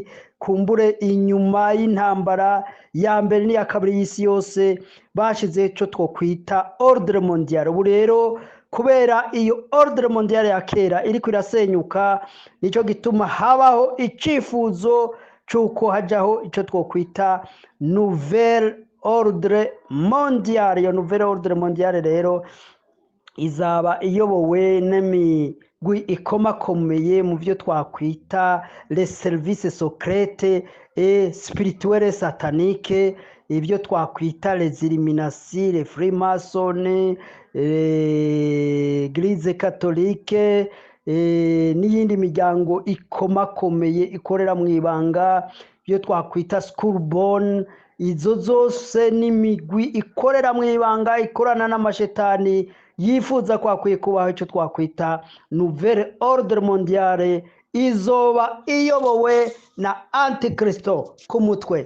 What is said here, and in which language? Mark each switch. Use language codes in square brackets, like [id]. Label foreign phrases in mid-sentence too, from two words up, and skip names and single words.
[rn] Kumbure inyuma y'intambara ya mbere n'iya kabiri y'isi yose bashize ico twokwita [fr] ordre mondiale. [rn] Ubu rero kubera iyo [fr] ordre mondiale [rn] ya kera iriko irasenyuka, nico gituma habaho icifuzo c'uko hajaho ico twokwita [fr] nouvelle ordre mondiale. [rn] Iyo [fr] nouvelle ordre mondiale [rn] rero izaba iyobowe n'imigwi ikomakomeye mu byo twakwita [fr] les services secrets et spirituels sataniques, [rn] ibyo twakwita [fr] les Illuminati, les Freemasons, Église catholique, [rn] n'iyindi miryango ikomakomeye ikorera mu ibanga, ibyo twakwita Schoolborn. Izo zose n'imigwi ikorera mu ibanga, ikorana n'amashetani, yifuza kwakwiye kubaho icyo twakwita [fr] nouvelle ordre mondiale, [rn] izoba iyobowe na Antikristo ku mutwe.